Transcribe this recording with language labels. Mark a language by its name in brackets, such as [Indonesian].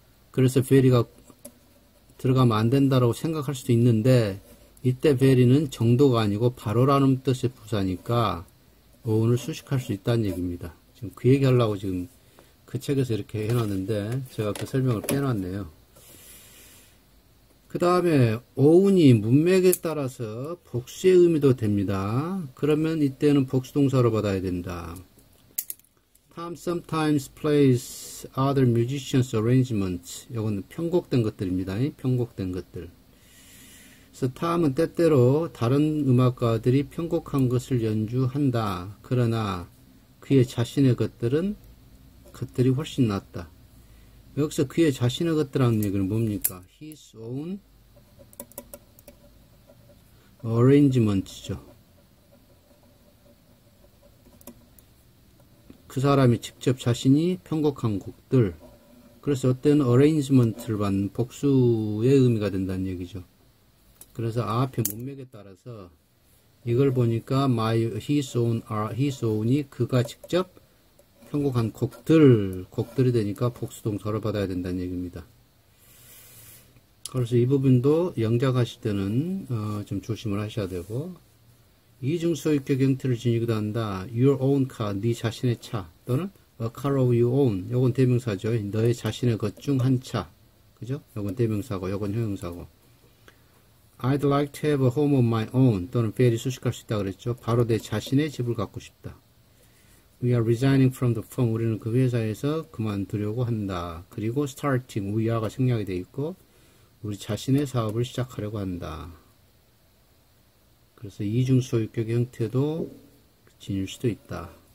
[Korean] 그래서 very가 들어가면 안 된다라고 생각할 수도 있는데, 이때 very는 정도가 아니고 바로라는 뜻의 부사니까 own을 수식할 수 있다는 얘기입니다. 지금 그 얘기 하려고 지금 그 책에서 이렇게 해놨는데 제가 그 설명을 빼놨네요. 그 그 다음에 own이 문맥에 따라서 복수의 의미도 됩니다. 그러면 이때는 복수동사로 받아야 된다. [English] Tom sometimes plays other musicians' arrangements. [Korean] 이건 편곡된 것들입니다. 편곡된 것들. 그래서 Tom은 때때로 다른 음악가들이 편곡한 것을 연주한다. 그러나 그의 자신의 것들이 훨씬 낫다. 여기서 그의 자신의 것들이라는 얘기는 뭡니까? [English] His own arrangements죠. [Korean] 그 사람이 직접 자신이 편곡한 곡들. 그래서 어떤 arrangement를 받는 복수의 의미가 된다는 얘기죠. 그래서 앞에 문맥에 따라서 이걸 보니까 his own이 그가 직접 편곡한 곡들이 되니까 복수동사를 받아야 된다는 얘기입니다. 그래서 이 부분도 영작하실 때는 좀 조심을 하셔야 되고, 이중소유격 형태를 지니기도 한다. [English] Your own car, [Korean] 네 자신의 차, 또는 [English] a car of your own, [Korean] 요건 대명사죠. 너의 자신의 것 중 한 차, 그죠? 요건 대명사고, 요건 형용사고. [English] I'd like to have a home of my own, [Korean] 또는 [English] fairly [Korean] 수식할 수 있다 그랬죠. 바로 내 자신의 집을 갖고 싶다. [English] We are resigning from the firm, [Korean] 우리는 그 회사에서 그만두려고 한다. 그리고 starting, [English] we are [Korean] 가 생략이 되어 있고, 우리 자신의 사업을 시작하려고 한다. 그래서 이중소유격 형태도 지닐 수도 있다.